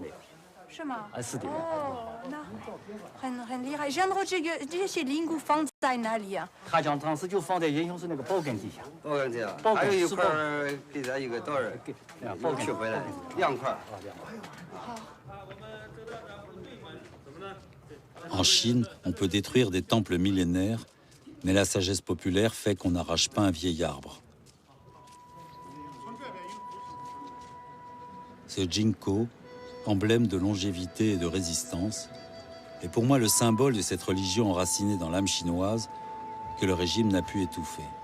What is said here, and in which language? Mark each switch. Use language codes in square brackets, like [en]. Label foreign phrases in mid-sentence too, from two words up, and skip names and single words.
[zh] 是吗？是的。哦，那很厉害。然后这些灵骨放在哪里啊？他将当时就放在严雄寺那个宝根底下。宝根底下，还有一块给咱一个道人给取回来，2块。好。 [fr] En Chine, on peut détruire des temples millénaires, mais la sagesse populaire fait qu'on n'arrache pas un vieil arbre. Ce ginkgo, emblème de longévité et de résistance, est pour moi le symbole de cette religion enracinée dans l'âme chinoise que le régime n'a pu étouffer.